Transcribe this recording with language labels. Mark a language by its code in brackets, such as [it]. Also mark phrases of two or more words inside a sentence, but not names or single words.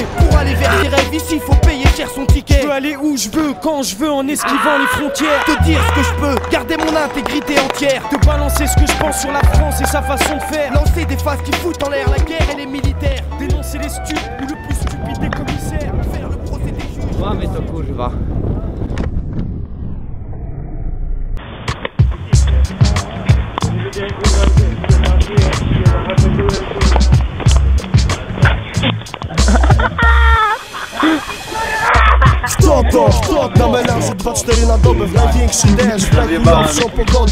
[fr] Pour aller vers ses rêves, ici faut payer cher son ticket. Je peux aller où je veux, quand je veux, en esquivant les frontières. Te dire ce que je peux, garder mon intégrité entière. Te balancer ce que je pense sur la France et sa façon de faire. Lancer des phases qui foutent en l'air la guerre et les militaires. Dénoncer les stupes ou le plus stupide des commissaires. Faire le procès des juges. [pl] Mamy to kurwa. Kto na melanżu 2-4 na dobę w największy deszcz, w najgorszą pogodę.